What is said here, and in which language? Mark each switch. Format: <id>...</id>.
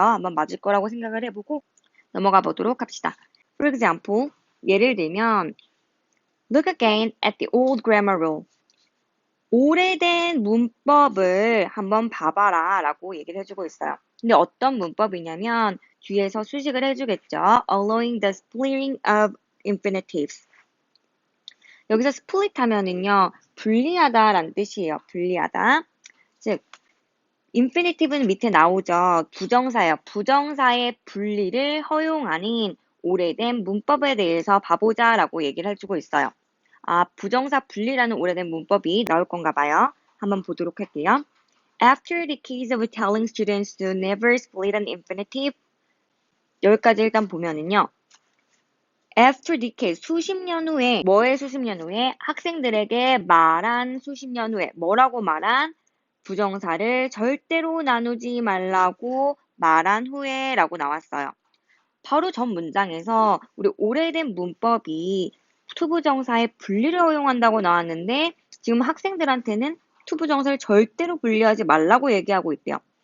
<ko>한번 맞을 거라고 생각을 해보고 넘어가 보도록 합시다.</ko> <en>For example,</en> <ko>예를 들면</ko> <en>Look again at the old grammar rule.</en> <ko>오래된 문법을 한번 봐봐라 라고 얘기를 해주고 있어요. 근데 어떤 문법이냐면 뒤에서 수식을 해주겠죠.</ko> <en>Allowing the splitting of infinitives.</en> <ko>여기서 split 하면은요, 분리하다라는 뜻이에요. 분리하다. 즉, infinitive는 밑에 나오죠. 부정사예요. 부정사의 분리를 허용하는 오래된 문법에 대해서 봐보자라고 얘기를 해주고 있어요. 부정사 분리라는 오래된 문법이 나올 건가 봐요. 한번 보도록 할게요.</ko> <en>After the case of telling students to never split an infinitive,</en> <ko>여기까지 일단 보면은요.</ko> <en>After decades,</en> <ko>수십 년 후에, 뭐의 수십 년 후에? 학생들에게 말한 수십 년 후에, 뭐라고 말한? 부정사를 절대로 나누지 말라고 말한 후에 라고 나왔어요. 바로 전 문장에서 우리 오래된 문법이 투부정사의 분리를 허용한다고 나왔는데 지금 학생들한테는 투부정사를 절대로 분리하지 말라고 얘기하고 있대요.</ko>